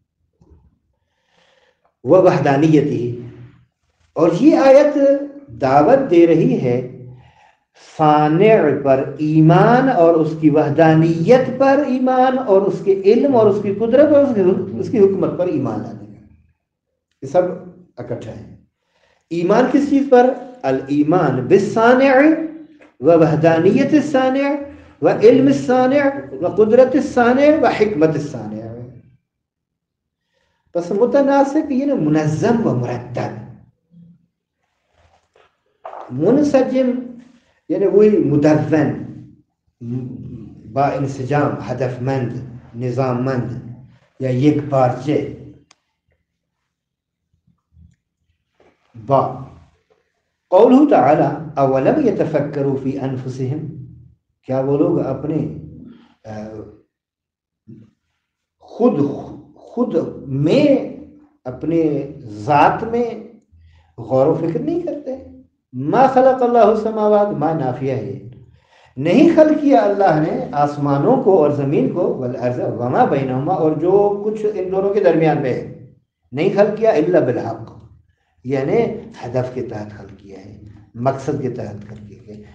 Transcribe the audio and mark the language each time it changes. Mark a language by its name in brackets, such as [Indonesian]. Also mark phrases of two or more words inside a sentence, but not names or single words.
[Urdu] وہ وحدانیتی، اور یہ آیت دعوت دے رہی ہے صانع پر ایمان اور اس کی وحدانیت پر ایمان اور اس کے علم اور اس کی قدرت اور اس کی حکمت پر ایمان لانے کا. یہ سب اکٹھا ہے. ایمان کس چیز پر؟ [Arabic] الایمان بالصانع و وحدانیت الصانع و علم الصانع و قدرت الصانع و حکمت الصانع. [Persian] بس متناسق یہ نا منظم و مرتب، منسجم یعنی وہی مدون، با انسجام، ہدف مند، نظام مند یا یک پارچے. [Arabic] با قولہ تعالی اولم یتفکروا فی انفسہم، [Urdu] کیا وہ لوگ اپنے خود میں، اپنے ذات میں غور و فکر نہیں کرتے؟ [Arabic] ما خلق اللہ السماوات، [Urdu] ما نافیہ ہے، نہیں خلق کیا اللہ نے آسمانوں کو اور زمین کو، [Arabic] والارض وما بینہما، [Urdu] اور جو کچھ ان دونوں کے درمیان میں ہے، نہیں خلق کیا [Arabic] الا بالحق، [Urdu] یعنی ہدف کے تحت خلق کیا ہے، مقصد کے تحت خلق کیا ہے.